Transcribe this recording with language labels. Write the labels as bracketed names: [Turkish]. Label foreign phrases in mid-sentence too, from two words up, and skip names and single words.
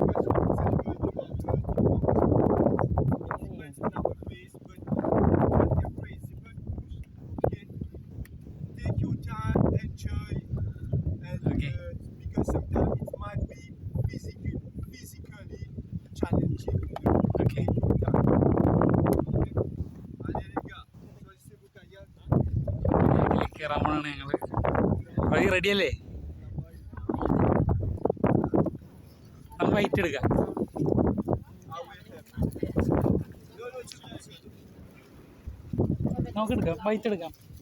[English] Take your time, enjoy, and Okay. because sometimes it might be physically challenging. Okay. Take your time. Okay. [French] Allez les gars, choisissez vos kayaks. [Malayalam] ഇതിലേക്ക് കയറാൻ പോണാണ് ഞങ്ങള്. വഴി റെഡിയല്ലേ? നമുക്ക് വൈറ്റ് എടുക്കാം. നമുക്ക് എടുക്കാം, വൈറ്റ് എടുക്കാം.